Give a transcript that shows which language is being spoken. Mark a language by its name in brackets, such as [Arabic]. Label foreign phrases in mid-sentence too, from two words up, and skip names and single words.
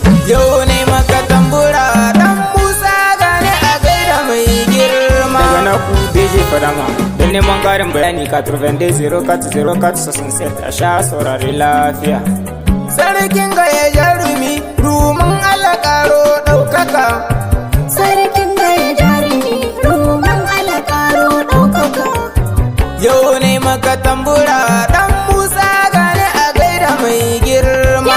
[Hausa] Yau ne maka tambura, ɗan Musa gane a gaida mai girma. Daga naku, D J Fadama. Don neman ƙarin bayani, [French] quatre-vingt-deux zéro quatre zéro quatre soixante-sept, [Hausa] a sha saurari lafiya. Sarkin gaya jarumi, ruman Allah ƙaro ɗaukaka. Sarkin gaya jarumi, ruman Allah ƙaro ɗaukaka. Yau ne maka tambura, ɗan Musa gane a gaida mai girma.